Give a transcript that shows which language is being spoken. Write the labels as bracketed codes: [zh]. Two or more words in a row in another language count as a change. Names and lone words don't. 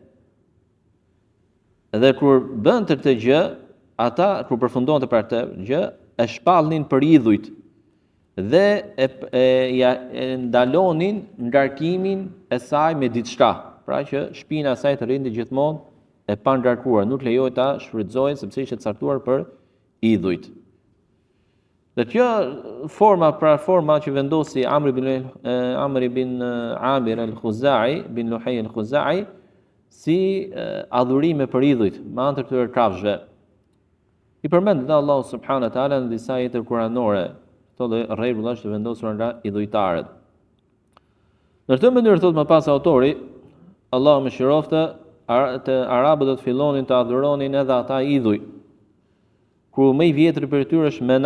[sq] Dhe kur bënte këtë gjë, ata kur përfundonte për këtë gjë, e shpallnin për idhujt dhe e ndalonin ngarkimin e saj me diçka, pra që shpina e saj të rrinte gjithmonë e pa ngarkuar, nuk lejohej ta shfrytëzohej sepse ishte caktuar për idhujt. Dhe kjo forma që vendosi Amri bin Amir al-Khuzai, bin Luhay al-Khuzai, si adhurime për idhujt, me anë të këtyre kafshëve. I përmendet dhe [ar] الله سبحانه وتعالى [sq] në disa ajete kuranore, këto rregulla që vendosura nga idhujtarët. Në këtë mënyrë, thot më pas autori, Allahu mëshiroftë, të arabët do të fillonin të adhuronin edhe ata idhuj, ku më i vjetri për tyre është